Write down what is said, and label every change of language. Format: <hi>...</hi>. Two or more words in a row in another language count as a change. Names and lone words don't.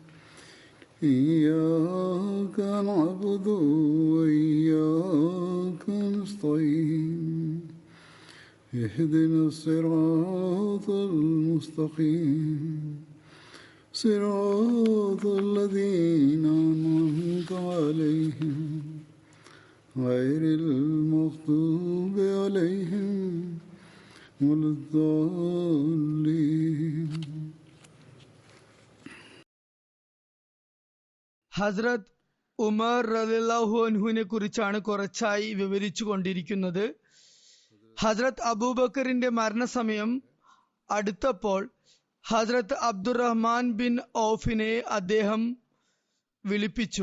<ar>إياك نعبد وإياك نستعين اهدنا الصراط المستقيم صراط الذين أنعمت عليهم غير المغضوب عليهم ولا الضالين.</ar> <ml>ഹസ്രത്ത് ഉമർ</ml> <ar>رضي الله عنه</ar> <ml>കുറിച്ചാണ് കുറച്ചായി വിവരിച്ചു കൊണ്ടിരിക്കുന്നത്. ഹസ്രത്ത് അബൂബക്കറിന്റെ മരണസമയം അടുത്തപ്പോൾ ഹസ്രത്ത് അബ്ദുറഹ്മാൻ ബിൻ ഔഫിനെ അദ്ദേഹം വിളിപ്പിച്ചു.</ml>